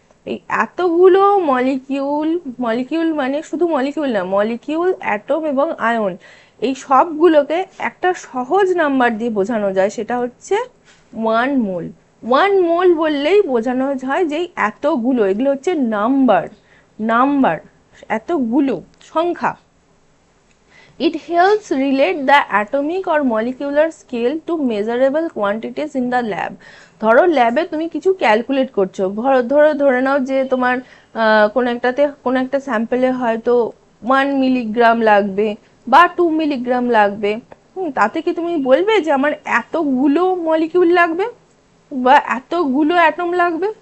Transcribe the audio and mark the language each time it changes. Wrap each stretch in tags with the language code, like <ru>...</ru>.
<bn>এই এতগুলো মলিকিউল মানে শুধু মলিকিউল না, মলিকিউল, অ্যাটম এবং আয়ন, এই সবগুলোকে একটা সহজ নাম্বার দিয়ে বোঝানো যায়, সেটা হচ্ছে 1 মোল। 1 মোল বললেই বোঝানো হয় যে এতগুলো, এগুলো হচ্ছে নাম্বার, এতগুলো সংখ্যা।</bn> <en>It helps relate the atomic or molecular scale to measurable quantities in the lab.</en> <bn>ধরো ল্যাবে তুমি কিছু ক্যালকুলেট করছো, ধরে নাও যে তোমার কোনো একটা স্যাম্পলে হয়তো 1 মিলিগ্রাম লাগবে বা 2 মিলিগ্রাম লাগবে। তাতে কি তুমি বলবে যে আমার এতগুলো মলিকিউল লাগবে বা এতগুলো অ্যাটম লাগবে?</bn>